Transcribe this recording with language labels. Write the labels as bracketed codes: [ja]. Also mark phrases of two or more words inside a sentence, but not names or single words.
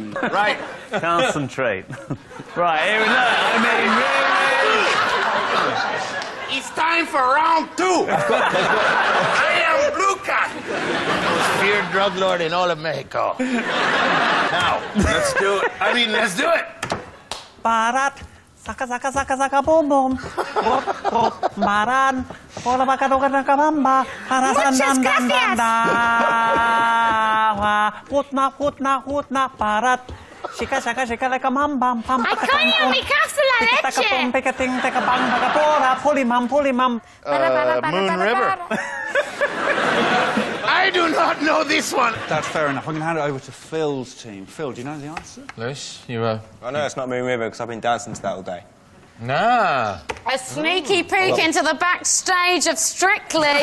[en] Right, concentrate. Right, here we go. I mean, It's time for round 2. I am Blue Cat, the most feared drug lord in all of Mexico. Now, let's do it. Let's do it. Barat. Saka saka saka saka boom boom. Maran. Hola baka doka na kabamba. Harasan dan dan dan da. Hutna hutna hutna parat. Shika shaka shika like a mambam pam. I can't hear me castle la leche. Taka pum peka ting taka bang baka pora polimam polimam. Moon River. I do not know this one. That's fair enough. I'm going to hand it over to Phil's team. Phil, do you know the answer? Lewis, you I know it's not Moon River because I've been dancing to that all day. Nah. A sneaky peek into the backstage of Strictly.